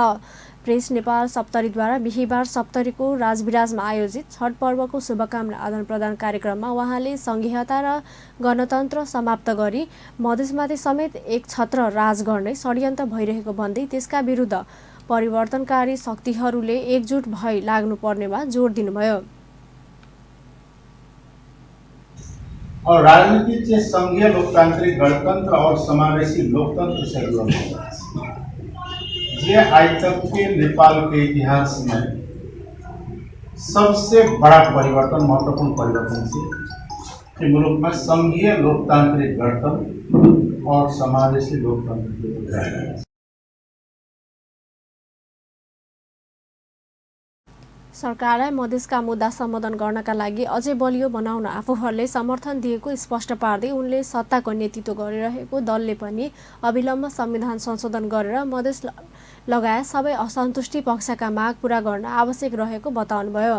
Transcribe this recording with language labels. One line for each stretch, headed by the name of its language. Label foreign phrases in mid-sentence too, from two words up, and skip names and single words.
Nepali: प्रेस नेपाल सप्तरीद्वारा बिहिबार सप्तरीको राजविराजमा आयोजित छठ पर्वको शुभकामना आदान प्रदान कार्यक्रममा उहाँले सङ्घीयता र गणतन्त्र समाप्त गरी मधेसमाथि समेत एक छत्र राज गर्ने षड्यन्त्र भइरहेको भन्दै त्यसका विरुद्ध परिवर्तनकारी शक्तिहरूले एकजुट भई लाग्नुपर्नेमा जोड दिनुभयो।
Hindi: और राजनीति चाहिँ संघीय लोकतांत्रिक गणतंत्र और समावेशी लोकतंत्र से जुड़ा है। ये आज तक के नेपाल के इतिहास में सबसे बड़ा परिवर्तन, महत्वपूर्ण परिवर्तन से कि मुल्क में संघीय लोकतांत्रिक गणतंत्र और समावेशी लोकतंत्र।
Nepali: सरकारलाई मधेसका मुद्दा सम्बोधन गर्नका लागि अझै बलियो बनाउन आफूहरूले समर्थन दिएको स्पष्ट पार्दै उनले सत्ताको नेतृत्व गरिरहेको दलले पनि अविलम्ब संविधान संशोधन गरेर मधेस लगायत सबै असन्तुष्टि पक्षका माग पूरा गर्न आवश्यक रहेको बताउनुभयो।